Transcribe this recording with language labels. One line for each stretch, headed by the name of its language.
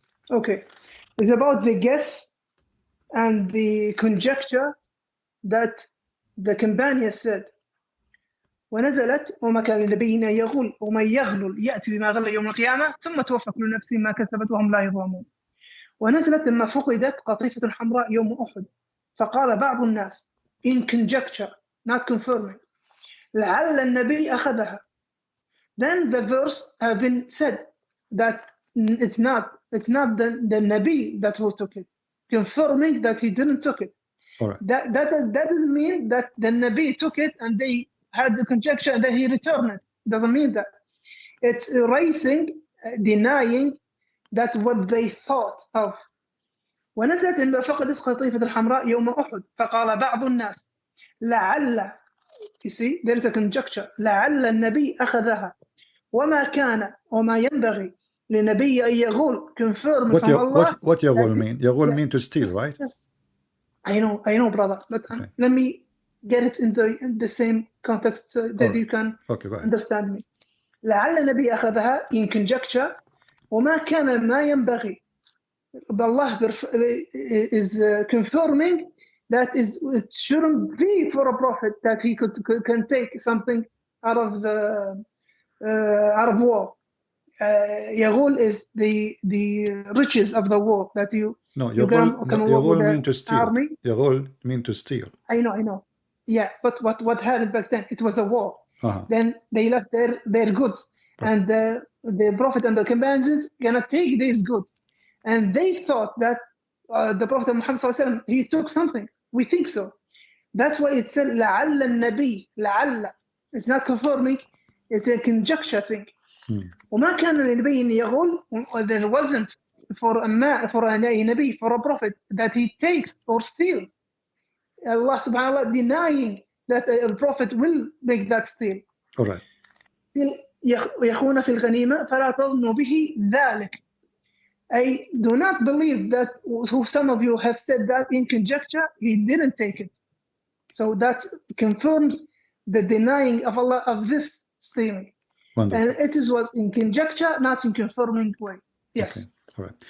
English: Okay. It's about the guess and the conjecture that the companion said.
Arabic: ونزلت وما كان لنبي أن يغل ومن يغلل يأتي بما غل يوم القيامة ثم توفى كل نفس ما كسبت وهم لا يظلمون. ونزلت لما فقدت قطيفة حمراء يوم أحد فقال بعض الناس
English: in conjecture not confirming
Arabic: لعل النبي أخذها.
English: Then the verse have been said that it's not the Nabi that who took it, confirming that he didn't took it. All right. That doesn't mean that the Nabi took it and they had the conjecture and then he returned it. Doesn't mean that. It's erasing, denying that what they thought of.
Arabic: ونزلت لما فقدت قطيفة الحمراء يوم أحد فقال بعض الناس لعل,
English: you see there is a conjecture,
Arabic: لعل النبي أخذها وما كان وما ينبغي لنبي أن يغول
English: confirm from Allah. What يغول mean? يغول mean to steal, right? Yes. I know, brother, but okay. Let me get it in the same context so that you can understand me.
Arabic: لعل النبي أخذها
English: in conjecture
Arabic: وما كان ما ينبغي.
English: Allah is confirming that it shouldn't be for a prophet that he can take something out of war. Yaghul is the riches of the war that you Yaghul mean to steal. Army. Yaghul mean to steal. I know. Yeah, but what happened back then? It was a war. Then they left their goods, and the prophet and the companions gonna take these goods. And they thought that the Prophet Muhammad ﷺ, he took something. We think so. That's why it said
Arabic: لعل النبي.
English: لعل. It's not confirming. It's a conjecture thing.
Arabic: وما كان لنبي أن يغل.
English: There wasn't for a Nabi, for a prophet, that he takes or steals. Allah subhanahu wa ta'ala denying that a prophet will make that steal. All right.
Arabic: يخون في الغنيمة فلا تظنوا به ذلك.
English: I do not believe that who some of you have said that in conjecture, he didn't take it. So that confirms the denying of Allah of this stealing. Wonderful. And it was in conjecture, not in confirming way. Yes. Okay. All right.